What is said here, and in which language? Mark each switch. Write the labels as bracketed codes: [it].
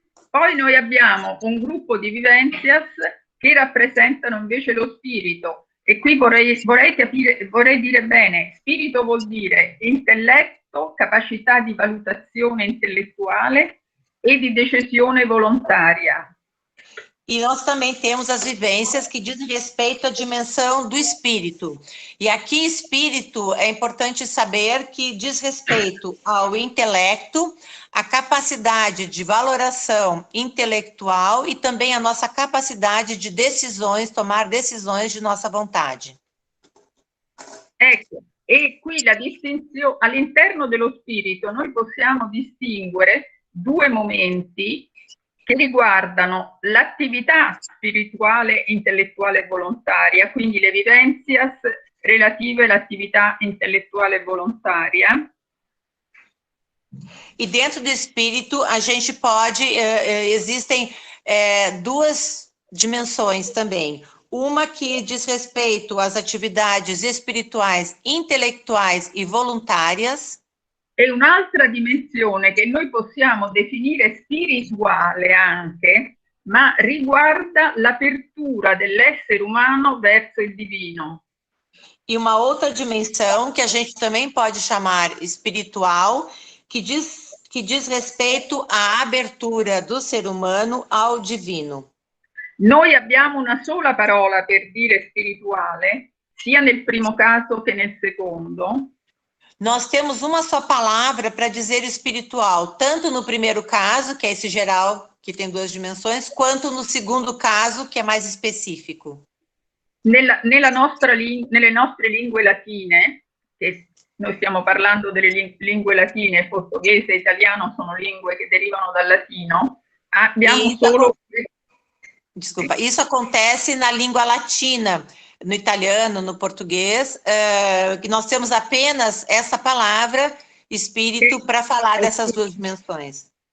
[it] Poi noi abbiamo un gruppo di vivenzias che rappresentano invece lo spirito. E qui vorrei dire bene, spirito vuol dire intelletto, capacità di valutazione intellettuale e di decisione volontaria. [pt] E nós também temos as vivências que dizem respeito à dimensão do espírito. E aqui, espírito, é importante saber que diz respeito ao intelecto, a capacidade de valoração intelectual e também a nossa capacidade de decisões, tomar decisões de nossa vontade. [it] Ecco, e qui la distinzione, all'interno dello spirito noi possiamo distinguere due momenti che riguardano l'attività spirituale, intellettuale e volontaria, quindi le vivenzias relative all'attività intellettuale e volontaria. [pt] E dentro do espírito, a gente pode, existem duas dimensões também. Uma que diz respeito às atividades espirituais, intelectuais e voluntárias. [it] E un'altra dimensione che noi possiamo definire spirituale anche, ma riguarda l'apertura dell'essere umano verso il divino. [pt] E uma outra dimensão que a gente também pode chamar espiritual, que diz respeito à abertura do ser humano ao divino. [it] Noi abbiamo una sola parola per dire spirituale, sia nel primo caso che nel secondo. [pt] Nós temos uma só palavra para dizer espiritual, tanto no primeiro caso, que é esse geral, que tem duas dimensões, quanto no segundo caso, que é mais específico. [it] Nelle nostre lingue latine, che noi stiamo parlando delle lingue latine, portoghese e italiano sono lingue che derivano dal latino, abbiamo solo... [pt] Desculpa, isso acontece na língua latina, no italiano, no português, que nós temos apenas essa palavra, espírito, para falar dessas duas dimensões.